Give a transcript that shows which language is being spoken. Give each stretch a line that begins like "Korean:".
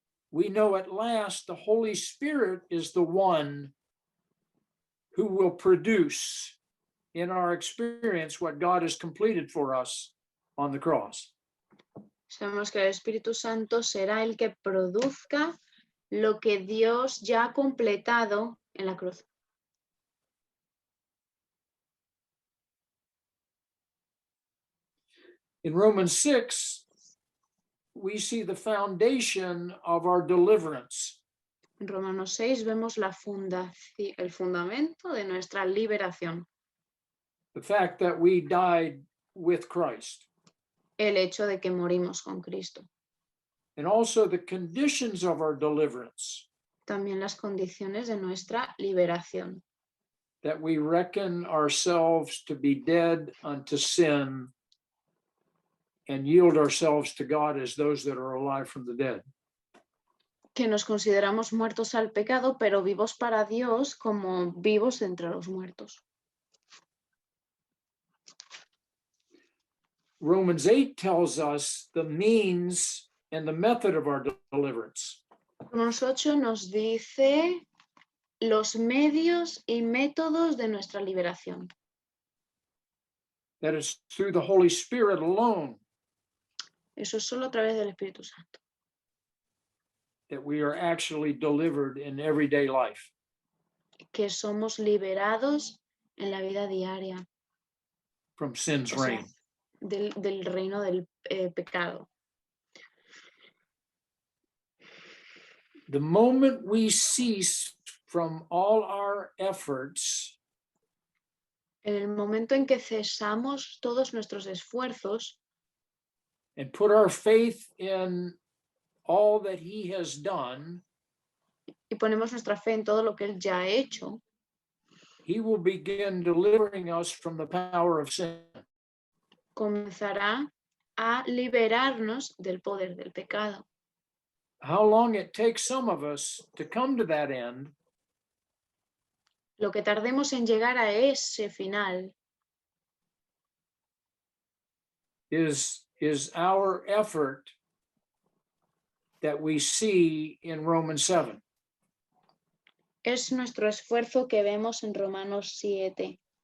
English: we know at last the Holy Spirit is the one who will produce in our experience what God has completed for us on the cross.
Spanish: sabemos que el Espíritu Santo será el que produzca lo que Dios ya ha completado en la cruz.
English: In Romans 6, we see the foundation of our deliverance.
Spanish: En Romanos 6 vemos el fundamento de nuestra liberación,
English: The fact that we died with Christ,
Spanish: el hecho de que morimos con Cristo.
English: and also the conditions of our deliverance,
Spanish: También las condiciones de nuestra liberación,
English: that we reckon ourselves to be dead unto sin and yield ourselves to God as those that are alive from the dead.
Spanish: que nos consideramos muertos al pecado, pero vivos para Dios como vivos entre los muertos.
English: Romans 8 tells us the means and the method of our deliverance.
Spanish: Romanos 8 nos dice los medios y métodos de nuestra liberación.
English: That is through the Holy Spirit alone
Spanish: Eso es solo a través del Espíritu Santo,
English: that we are actually delivered in everyday life.
Spanish: que somos liberados en la vida diaria,
English: From sin's
Spanish: o sea,
English: reign.
Spanish: del reino del pecado.
English: The moment we cease from all our efforts
Spanish: En el momento en que cesamos todos nuestros esfuerzos
English: and put our faith in all that he has done,
Spanish: y ponemos nuestra fe en todo lo que Él ya ha hecho,
English: he will begin delivering us from the power of sin.
Spanish: comenzará a liberarnos del poder del pecado.
English: How long it takes some of us to come to that end
Spanish: Lo que tardemos en llegar a ese final
English: is our effort that we see in Romans 7.
Spanish: es nuestro esfuerzo que vemos en Romanos 7.